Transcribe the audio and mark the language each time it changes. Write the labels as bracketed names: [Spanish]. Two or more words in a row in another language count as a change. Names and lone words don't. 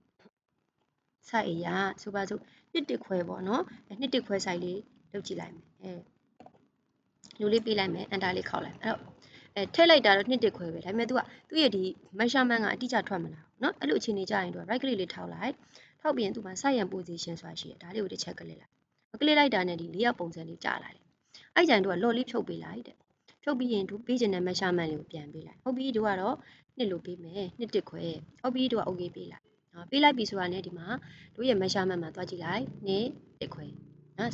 [Burmese] site အရာဆိုပါစို့1ခွဲပေါ့เนาะ1ခွဲ site လေးလုပ်ကြည့်လိုက်မယ်လူလေးပေးလိုက်မယ် enter လေးခောက်လိုက်အဲ့တော့ထည့်လိုက်တာတော့1ခွဲပဲဒါပေမဲ့သူ့ရဲ့ဒီ measurement ကအတိအကျထွက်မလာဘူးเนาะအဲ့လိုအခြေအနေကြရင် [English] right click [Burmese] လေးထောက်လိုက်ထောက်ပြီး ရင်သူ့မှာ [English] site and position [Burmese] ဆိုတာရှိတယ်ဒါလေးကိုတစ်ချက်ကလစ်လိုက်ကလစ်လိုက်တာနဲ့ဒီlayoutပုံစံလေးကြာလာတယ်အဲ့ကြရင်တို့လော့လေးဖြုတ်ပေးလိုက်တဲ့ဖြုတ်ပြီးရင်တို့ပေးချင်တဲ့ measurement လေးကိုပြန်ပေးလိုက် ဟုတ်ပြီတို့ကတော့2လို့ပေးမယ်2ခွဲဟုတ်ပြီတို့ okay ပေးလိုက်ပေးလိုက်ပြီဆိုတာနဲ့ဒီမှာတို့ရဲ့ measurement မှာတွားကြည့်လိုက်2ခွဲနော်စ